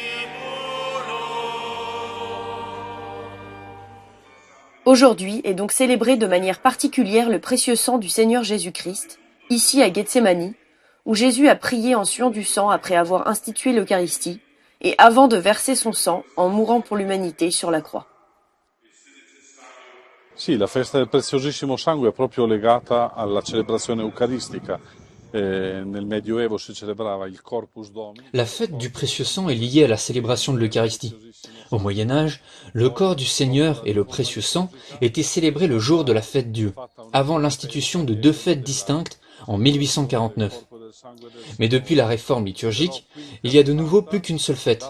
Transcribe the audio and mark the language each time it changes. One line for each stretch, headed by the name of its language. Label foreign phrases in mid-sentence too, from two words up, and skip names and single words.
French: Aujourd'hui est donc célébré de manière particulière le précieux sang du Seigneur Jésus-Christ, ici à Gethsémani, où Jésus a prié en suant du sang après avoir institué l'Eucharistie, et avant de verser son sang en mourant pour l'humanité sur la croix.
Italian: Sì, la festa del preziosissimo sangue è proprio legata alla celebrazione eucaristica. Nel Medioevo si celebrava il Corpus Domini.
French: La fête du précieux sang est liée à la célébration de l'Eucharistie. Au Moyen-Âge, le corps du Seigneur et le précieux sang étaient célébrés le jour de la fête Dieu, avant l'institution de deux fêtes distinctes en 1849. Mais depuis la réforme liturgique, il y a de nouveau plus qu'une seule fête.